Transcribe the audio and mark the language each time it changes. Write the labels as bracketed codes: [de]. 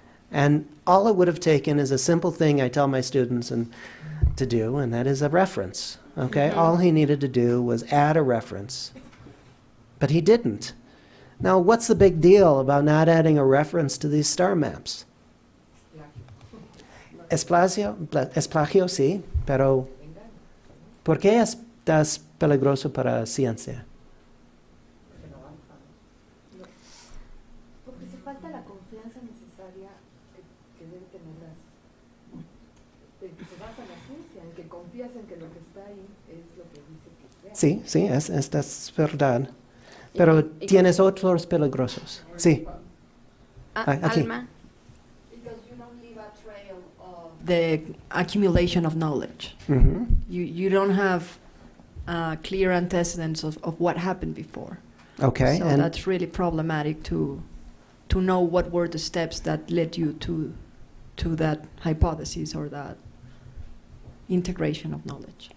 [en] And all it would have taken is a simple thing I tell my students to do, and that is a reference. Okay? All he needed to do was add a reference. But he didn't. Now, what's the big deal about not adding a reference to these star maps? [es] Es plagio, sí, pero ¿por qué es peligroso para ciencia? Porque se falta la confianza necesaria que debe tener en que se basa la ciencia, en que confías en que lo que está ahí es lo que dice que sea. Sí, sí, esta es verdad. Pero tienes otros peligrosos. Sí. Aquí. Alma. [en] Because you don't leave a trail of the accumulation of knowledge. Mhm. You don't have clear antecedents of what happened before. Okay. So and that's really problematic to know what were the steps that led you to that hypothesis or that integration of knowledge.